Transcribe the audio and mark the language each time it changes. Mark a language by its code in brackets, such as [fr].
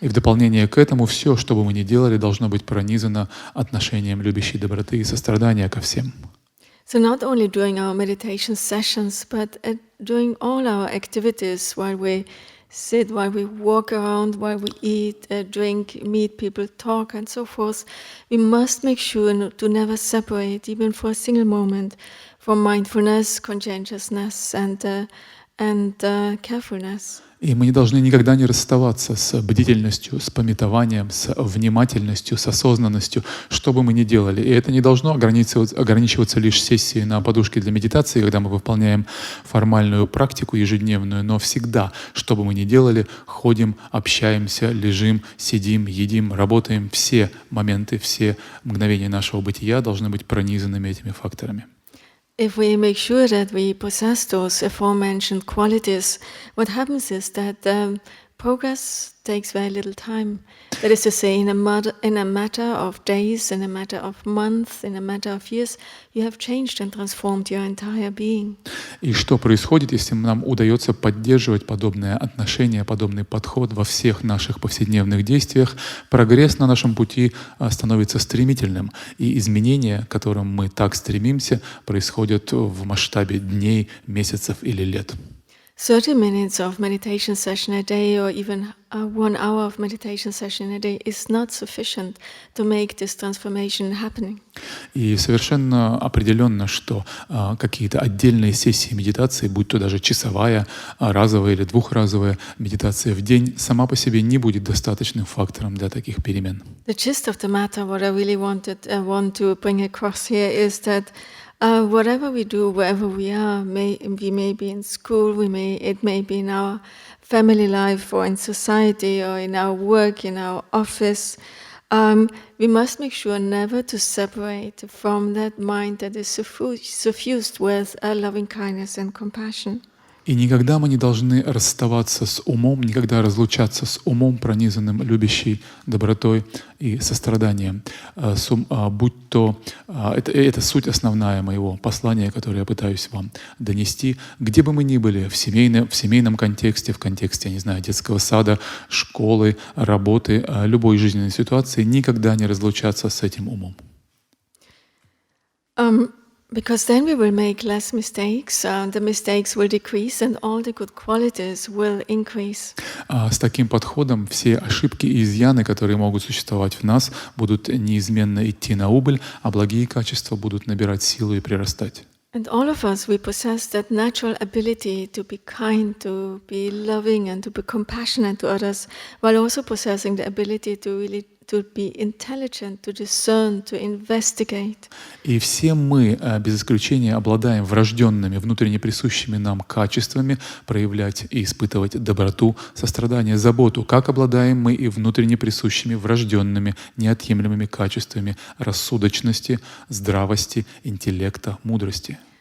[ru] И в дополнение к этому все, что бы мы ни делали, должно быть пронизано отношением любящей доброты и сострадания ко всем. [en] So not only during our meditation sessions, but during all our activities, while we sit, while we walk around, while we eat, drink, meet people, talk, and so forth, we must make sure to never separate, even for a single moment, from mindfulness, conscientiousness, and carefulness. [ru] И мы не должны никогда не расставаться с бдительностью, с памятованием, с внимательностью, с осознанностью, что бы мы ни делали. И это не должно ограничиваться лишь сессией на подушке для медитации, когда мы выполняем формальную практику ежедневную, но всегда, что бы мы ни делали, ходим, общаемся, лежим, сидим, едим, работаем. Все моменты, все мгновения нашего бытия должны быть пронизанными этими факторами. [en] If we make sure that we possess those aforementioned qualities, what happens is that progress takes very little time. That is to say, in a matter of days, in a matter of months, in a matter of years, you have changed and transformed your entire being. [ru] И что происходит, если нам удается поддерживать подобное отношение, подобный подход во всех наших повседневных действиях? Прогресс на нашем пути становится стремительным, и изменения, к которым мы так стремимся, происходят в масштабе дней, месяцев или лет. [en] 30 minutes of meditation session a day, or even 1 hour of meditation session a day, is not sufficient to make this transformation happening. [ru] И совершенно определенно, что какие-то отдельные сессии медитации, будь то даже часовая, разовая или двухразовая медитация в день, сама по себе не будет достаточным фактором для таких перемен. [en] The gist of the matter, what I really want to bring across here is that whatever we do, wherever we are, we may be in school, it may be in our family life or in society or in our work, in our office, we must make sure never to separate from that mind that is suffused with loving kindness and compassion. [ru] И никогда мы не должны расставаться с умом, никогда разлучаться с умом, пронизанным любящей добротой и состраданием. Будь то, это суть основная моего послания, которое я пытаюсь вам донести. Где бы мы ни были, в семейном контексте, в контексте, я не знаю, детского сада, школы, работы, любой жизненной ситуации, никогда не разлучаться с этим умом. [en] Because then we will make less mistakes, the mistakes will decrease, and all the good qualities will increase. [ru] С таким подходом все ошибки и изъяны, которые могут существовать в нас, будут неизменно идти на убыль, а благие качества будут набирать силу и прирастать. [en] And all of us, we possess that natural ability to be kind, to be loving, and to be compassionate to others, while also possessing the ability to be intelligent, to discern, to investigate. [ru] И все мы, без исключения, обладаем врожденными, внутренне присущими нам качествами проявлять и испытывать доброту, сострадание, заботу, как обладаем мы и внутренне присущими врожденными, неотъемлемыми качествами рассудочности, здравости, интеллекта, мудрости.